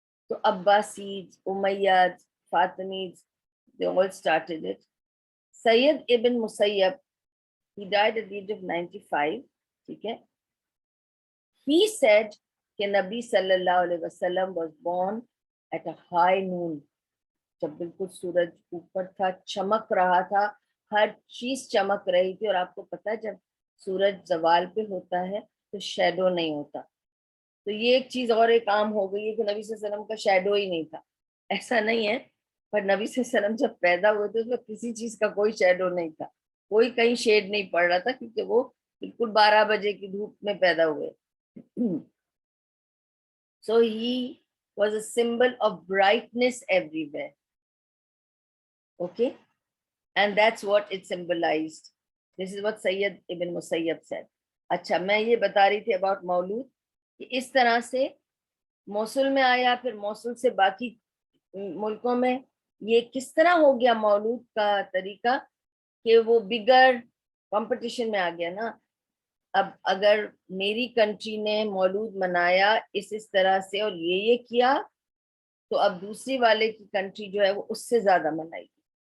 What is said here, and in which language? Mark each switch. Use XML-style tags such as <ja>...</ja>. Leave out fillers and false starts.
<hi>तो Abbasis, Umayyad, फातिमीज,</hi> <en>they all started it. Sayyid ibn Musayyab, he died at the age of 95,</en> <hi>ठीक है,</hi> <en>he said</en> <hi>कि नबी सल्लल्लाहु अलैहि वसल्लम</hi> <en>was born at a high noon,</en> <hi>जब बिल्कुल सूरज ऊपर था, चमक रहा था, हर चीज चमक रही थी, और आपको पता है जब सूरज जवाल पे होता है तो शैडो नहीं होता, तो ये एक चीज और एक आम हो गई है कि नबी सल्लल्लाहु अलैहि वसल्लम का शैडो ही नहीं था, ऐसा नहीं है, पर नबी सल्लल्लाहु अलैहि वसल्लम जब पैदा हुए थे तो किसी चीज का कोई शैडो नहीं था, कोई कहीं शेड नहीं पड़ रहा था, क्योंकि वो बिल्कुल 12 बजे की धूप में पैदा हुए।</hi> <en>So he was a symbol of brightness everywhere. Okay? And that's what it symbolized. This is what Sayyid ibn Musayyab said.</en> <hi>अच्छा, मैं ये बता रही थी</hi> <en>about</en> <hi>मौलूद कि इस तरह से मोसुल में आया, फिर मोसुल से बाकी मुल्कों में ये किस तरह हो गया मौलूद का तरीका कि वो बिगर कंपटीशन में आ गया ना। अब अगर मेरी कंट्री ने मौलूद मनाया इस तरह से और ये किया, तो अब दूसरी वाले की कंट्री जो है वो उससे ज्यादा मनाएगी</hi>